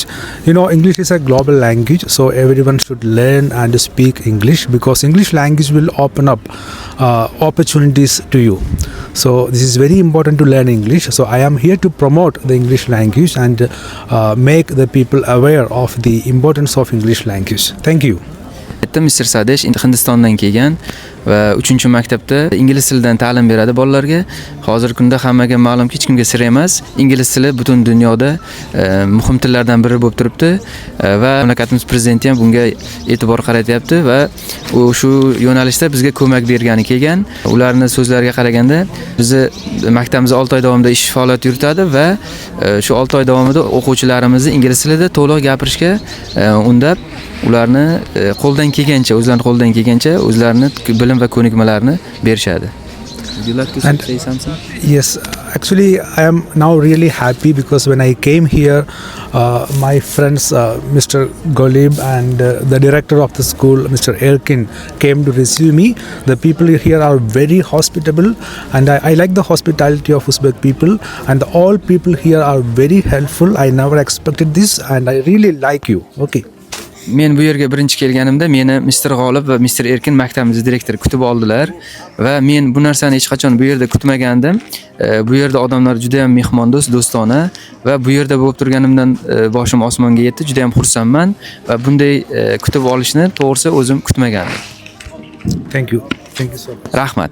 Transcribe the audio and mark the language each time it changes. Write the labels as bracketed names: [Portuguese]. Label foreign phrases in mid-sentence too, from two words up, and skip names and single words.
[English] You know, English is a global language, so everyone should learn and speak English because English language will open up opportunities to you. So this is very important to learn English. So I am here to promote the English language and make the people aware of the importance of English language. Thank you. Mr. [Uzbek] Sadesh Hindistondan kelgan va 3-maktabda ingliz tilidan ta'lim beradi bolalarga. Hozirgi kunda hammaga ma'lumki, hech kimga sir emas, ingliz tili butun dunyoda muhim tillardan biri bo'lib turibdi va mamlakatimiz prezidenti ham bunga e'tibor qaratyapti va u shu yo'nalishda bizga ko'mak bergani kelgan. Ularning so'zlariga qaraganda, bizni maktabimiz 6 oy davomida ish faoliyat yuritadi va shu 6 oy davomida o'quvchilarimizni ingliz tilida to'liq gapirishga undab ularni qo'ldan kelgancha, o'zlarini bilim va ko'nikmalarini berishadi. [English] Would you like to say something? Yes, actually I am now really happy because when I came here, my friends Mr. Golib and the director of the school, Mr. Erkin, came to receive me. The people here are very hospitable and I like the hospitality of Uzbek people and all people here are very helpful. I never expected this and I really like you. Okay. [Uzbek] Men bu yerga birinchi kelganimda meni Mr. G'olib va Mr. Erkin maktabimiz direktori kutib oldilar va men bu narsani hech qachon bu yerda kutmagandim. Bu yerda odamlar juda ham mehmondo'st, do'stona va bu yerda bo'lib turganimdan boshim osmonga yetdi. Juda ham xursandman va bunday kutib olishni to'g'risi o'zim kutmagandim. [English] Thank you. Thank you so much. [Uzbek] Rahmat.